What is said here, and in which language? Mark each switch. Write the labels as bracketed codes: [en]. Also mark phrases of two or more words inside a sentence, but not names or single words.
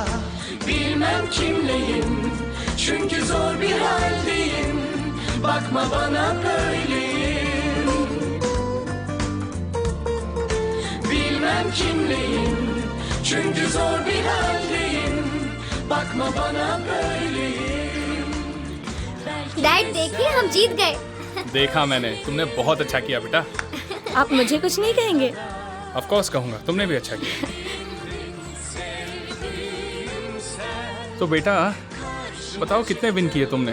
[tr] Bilmem kimleyim çünkü zor bir haldeyim, bakma bana böyleyim. Bilmem kimleyim çünkü zor bir haldeyim, bakma bana böyleyim. [hi] डैड देखिए, हम जीत गए। देखा मैंने, तुमने बहुत अच्छा किया बेटा। आप मुझे कुछ नहीं कहेंगे? [en] of course [hi] कहूँगा, तुमने भी अच्छा किया। तो बेटा बताओ कितने विन किए तुमने?